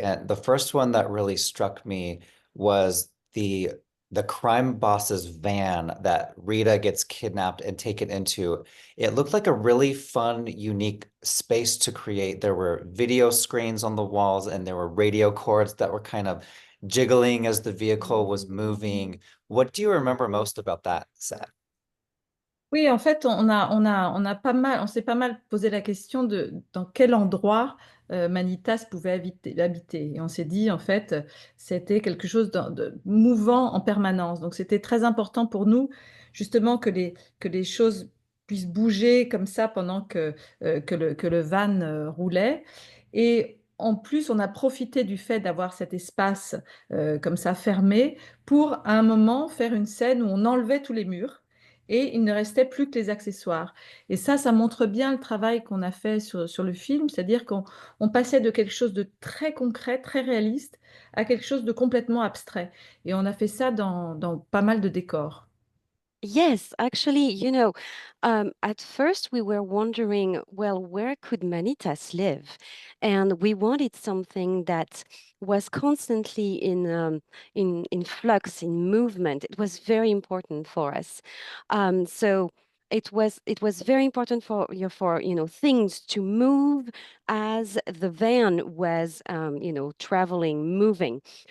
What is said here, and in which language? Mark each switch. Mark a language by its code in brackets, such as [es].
[en] And the first one that really struck me was the crime boss's van that Rita gets kidnapped and taken into. It looked like a really fun, unique space to create. There were video screens on the walls, and there were radio cords that were kind of jiggling as the vehicle was moving. What do you remember most about that set? [fr] Oui, en fait, on s'est pas mal posé la question de dans quel endroit Manitas pouvait habiter. Et on s'est dit, en fait, c'était quelque chose de mouvant en permanence. Donc, c'était très important pour nous, justement, que les choses puissent bouger comme ça pendant que le van roulait. Et en plus, on a profité du fait d'avoir cet espace comme ça fermé pour, à un moment, faire une scène où on enlevait tous les murs et il ne restait plus que les accessoires. Et ça montre bien le travail qu'on a fait sur le film, c'est-à-dire qu'on passait de quelque chose de très concret, très réaliste, à quelque chose de complètement abstrait. Et on a fait ça dans pas mal de décors. [en] Yes, actually, at first we were wondering, well, where could Manitas live? And we wanted something that was constantly in flux, in movement. It was very important for us. So it was very important for things to move as the van was traveling, moving.